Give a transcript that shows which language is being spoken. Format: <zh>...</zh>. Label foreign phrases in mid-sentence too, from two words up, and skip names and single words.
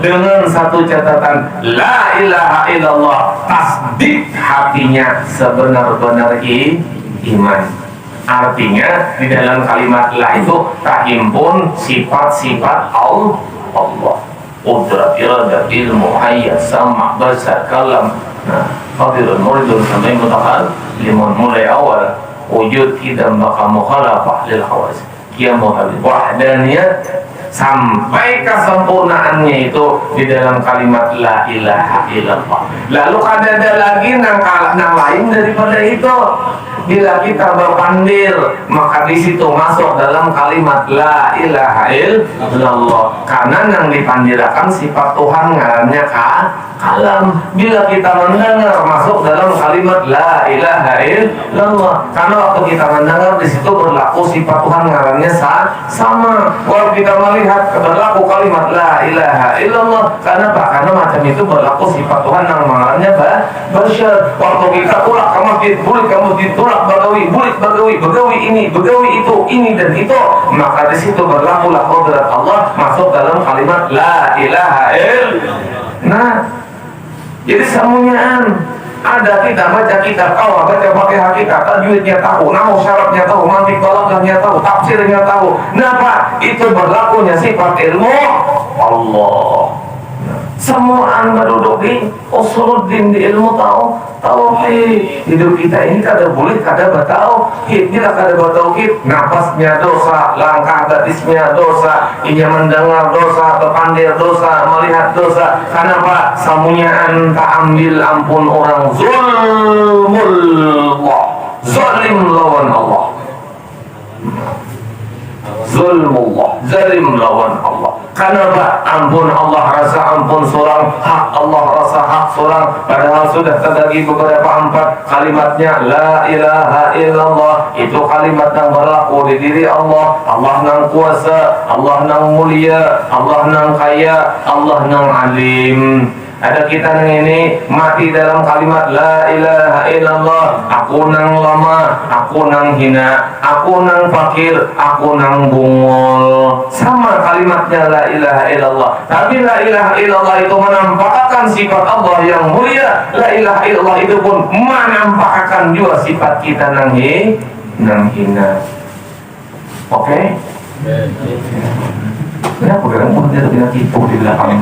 <id>Dengan satu catatan,</id> <ar>لا إله إلا الله</ar> <id>tasdik hatinya sebenar-benar iman. Artinya di dalam kalimat la itu terhimpun sifat-sifat Allah. Qudrat, iradah, ilmu, hayat, sama, basar, kalam. Nah, qadirun, muridun, sampai mutakhal limun, mulai awal wujud idam baka</id> <ar>مخالفة للحوادث</ar> <id>kiamuhal wahdaniyat sampai kesempurnaannya itu di dalam kalimat</id> <ar>لا إله إلا الله.</ar> <id>Lalu ada lagi nang lain daripada itu. Bila kita berpandir, maka di situ masuk dalam kalimat</id> <ar>لا إله إلا الله.</ar> <id>Karena yang dipandirakan sifat Tuhan ngarannya kalam. Bila kita mendengar, masuk dalam kalimat</id> <ar>لا إله إلا الله.</ar> <id>Karena waktu kita mendengar, di situ berlaku sifat Tuhan ngarannya sama. Kalau kita melihat berlaku kalimat</id> <ar>لا إله إلا الله.</ar> <id>Karena apa? Karena macam itu berlaku sifat Tuhan yang ngarannya basyar. Waktu kita tulak ke masjid, bulik ke masjid, tulak bagawi, bulik bagawi ini, bagawi itu, ini dan itu, maka di situ berlaku la qudrat Allah, masuk dalam kalimat</id> <ar>لا إله إلا الله.</ar> <id>Nah, jadi semuanya ada kita baca kitab, baca pakai hakikat, tajwidnya tahu, nahwu syaratnya tahu, mantik balaghahnya tahu, tafsirnya tahu. Kenapa? Itu berlakunya sifat ilmu Allah. Semua anda duduk di usuluddin, di ilmu tauhid. Hidup kita ini kada boleh kada bertauhid. Kita kada bertauhid, napasnya dosa, langkah gadisnya dosa, ia mendengar dosa, berpandir dosa, melihat dosa. Kenapa? Samunyaan tak ambil ampun orang, zulmullah, zalim lawan Allah. Zulmullah, zalim lawan Allah. Kenapa? Ampun Allah rasa ampun seorang, hak Allah rasa hak seorang. Padahal sudah terbagi beberapa empat kalimatnya</id> <ar>لا إله إلا الله.</ar> <id>Itu kalimat yang berlaku di diri Allah. Allah nang kuasa, Allah nang mulia, Allah nang kaya, Allah nang alim. Ada kita nang ini mati dalam kalimat</id> <ar>لا إله إلا الله.</ar> <id>Aku nang lama, aku nang hina, aku nang fakir, aku nang bungol. Sama kalimatnya</id> <ar>لا إله إلا الله.</ar> <id>Tapi</id> <ar>لا إله إلا الله</ar> <id>itu menampakkan sifat Allah yang mulia.</id> <ar>لا إله إلا الله</ar> <id>itu pun menampakkan juga sifat kita nang hina. Oke? Kenapa kadang dia kena tipu di belakang?</id>